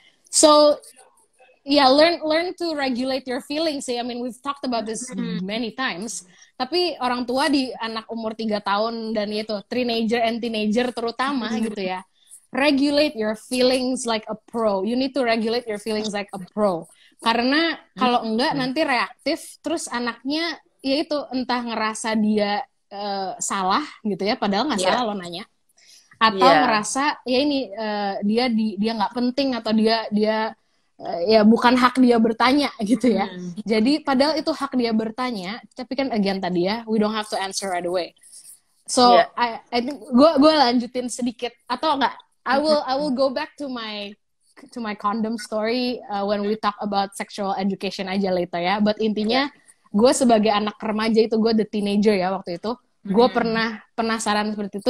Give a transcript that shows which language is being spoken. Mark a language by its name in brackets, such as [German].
[English] So learn to regulate your feelings. I mean, we've talked about this many times. [Indonesian] Tapi orang tua di anak umur 3 tahun dan itu teenager terutama gitu ya. [English] Regulate your feelings like a pro. You need to regulate your feelings like a pro. [Indonesian] Karena kalau enggak nanti reaktif, terus anaknya ya itu entah ngerasa dia salah gitu ya, padahal nggak salah lo nanya. Atau ngerasa ya ini dia nggak penting atau dia ya bukan hak dia bertanya gitu ya. Jadi padahal itu hak dia bertanya, tapi kan again tadi ya, [English] we don't have to answer right away. So I think [Indonesian] gue lanjutin sedikit atau enggak? [English] I will go back to my condom story when we talk about sexual education aja later ya. [Indonesian] But intinya gue sebagai anak remaja itu, gue the teenager ya waktu itu, gue pernah penasaran seperti itu.